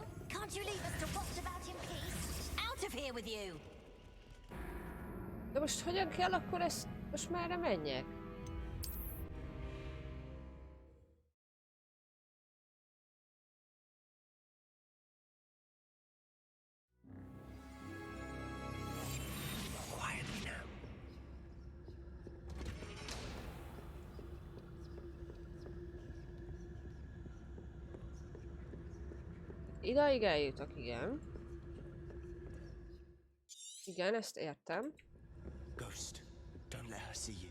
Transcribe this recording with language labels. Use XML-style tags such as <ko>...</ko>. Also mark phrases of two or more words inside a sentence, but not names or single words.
<en>Can't you leave us to rot about in peace? Out of here with you!</en> <hu>De most hogyan kell akkor ezt... Most merre menjek?</hu> <en>Quietly now.</en> <hu>Idáig eljutok, igen. Igen, ezt értem.</hu> <en>Ghost, don't let her see you.</en>